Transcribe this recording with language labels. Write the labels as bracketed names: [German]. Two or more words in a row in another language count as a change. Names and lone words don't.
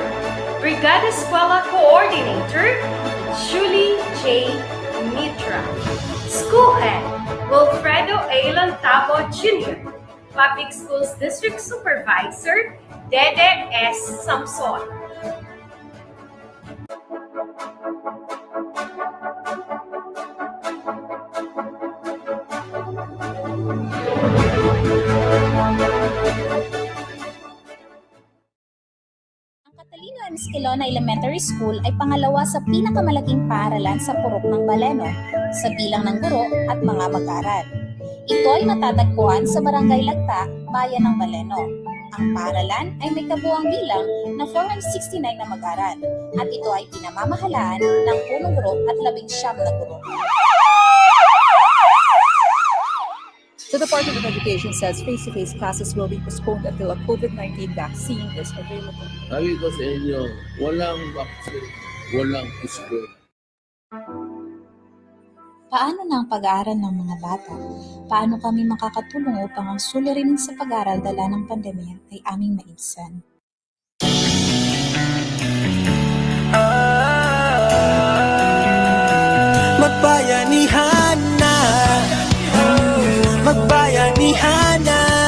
[Filipino] Brigada Eskwela Coordinator, Julie J. [English] Mitra. School Head, Wilfredo A. Lantabo Jr. Public Schools District Supervisor, Dede S. Samson. Catalino M. [Filipino] Escalona Elementary School ay pangalawa sa pinakamalaking paaralan sa purok ng Baleno sa bilang ng guro at mga mag-aaral. Ito ay matatagpuan sa Barangay Lagta, Bayan ng Baleno. Ang paaralan ay may kabuuang bilang na 469 na mag-aaral at ito ay pinamamahalaan ng punong guro at 19 na guro. [English] The Department of Education says face-to-face classes will be postponed until a COVID-19 vaccine is available. [Filipino] Sabi ko sa inyo, walang vaccine, walang school. Paano na ang pag-aaral ng mga bata? Paano kami makakatulong upang ang suliranin sa pag-aaral dala ng pandemya ay aming maibsan? Magbayanihan na, magbayanihan na,